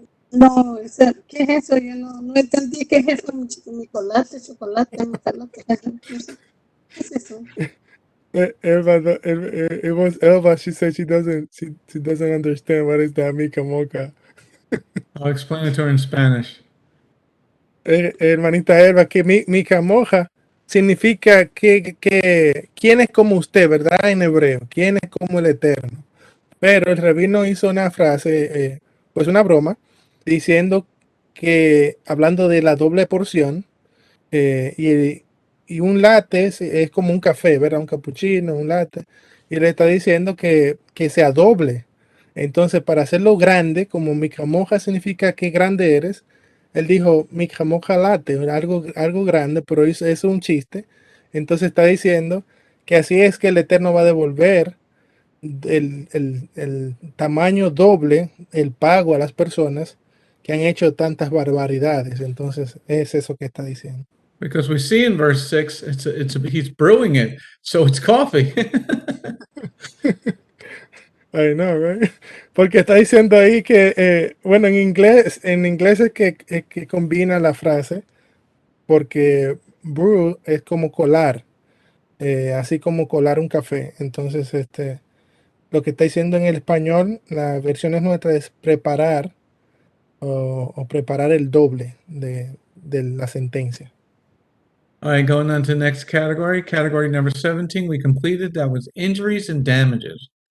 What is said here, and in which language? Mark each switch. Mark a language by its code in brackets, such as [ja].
[es] No, ¿qué es eso? Yo no entendí qué es eso. Chocolate, macalote. ¿Qué es eso? [en] It was Elva. She said she doesn't understand what is that Mika mocha. I'll explain it to her in Spanish. [es] Hermanita Elva, que Mika mocha significa que quién es como usted, ¿verdad? En hebreo, quién es como el Eterno. Pero el rabino hizo una frase, pues una broma, diciendo que, hablando de la doble porción, y un latte es como un café, ¿verdad? Un cappuccino, un latte, y le está diciendo que sea doble. Entonces, para hacerlo grande, como Mika mocha significa que grande eres, él dijo Mika mocha latte, algo grande, pero eso es un chiste. Entonces está diciendo que así es que el Eterno va a devolver el tamaño doble, el pago a las personas que han hecho tantas barbaridades. Entonces es eso que está diciendo. [en] Because we see in verse 6, he's brewing it, so it's coffee. I know, right? [es] Porque está diciendo ahí que, bueno, en inglés es que combina la frase, porque brew es como colar, así como colar un café. Entonces, lo que está diciendo en el español, la versión es nuestra, es preparar, o preparar el doble de la sentencia. [en] All right, going on to the next category. Category number 17, we completed. That was injuries and damages.